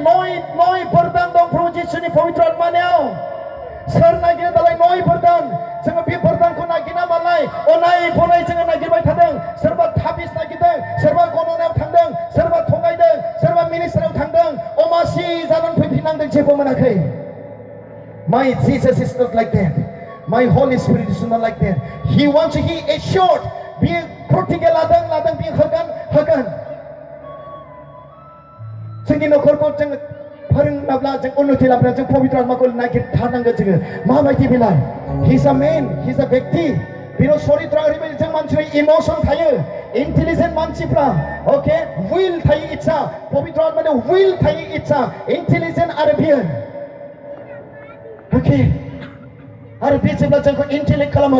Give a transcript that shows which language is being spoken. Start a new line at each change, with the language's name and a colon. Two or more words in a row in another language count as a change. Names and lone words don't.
Bodo: नय वरदान दं प्रभु जिसुनि पवित्र आत्मानियाव. सोर नागिरो दालाय नय वरदान? जोङो बे वरदानखौ नागिरना मालाय अनाय बनाय जोङो नागिरबाय थादों. सोरबा थाबिस नागिरदों, सोरबा गननायाव थांदों, सोरबा थगायदों, सोरबा मिनिस्टाराव थांदों, अमासि जानानै फैफिननांदों, जेबो मोनाखै.
English: My Jesus is not like that. My Holy Spirit is not like that. He wants, he assured.
Bodo: बियो प्रतिज्ञा लादों बियो होगोन. जोंनि न'खरखौ जों फोरोंनोब्ला, जों उन्नति लाबोनो जों पवित्र आत्माखौ नागिरथारनांगोन. जोङो माबायदि बेलाय?
English: He's a man, he's a व्यक्ति.
Bodo: बिनाव चरित्र ओरैबायदि जों मानसिनि इमोसन थायो. इन्टेलिजेन्ट मानसिफ्रा ओके विल थायो, इच्छा. पवित्र आत्मानि विल थायो, इच्छा. इन्टेलिजेन्ट आरो बियो ओके आरो बे जेब्ला जोंखौ इन्टेलेक्ट खालामो.